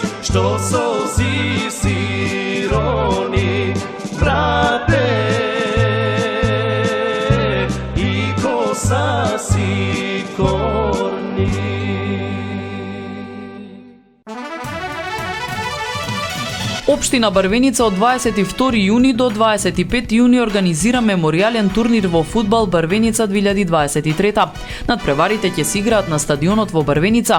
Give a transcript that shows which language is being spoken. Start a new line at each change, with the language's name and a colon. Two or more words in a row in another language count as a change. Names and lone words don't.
Macedonian: што солзи сирони, брате, и коса си корни. Општина Барвеница од 22 јуни до 25 јуни организира меморијален турнир во фудбал Барвеница 2023. Надпреварите ќе се играат на стадионот во Барвеница.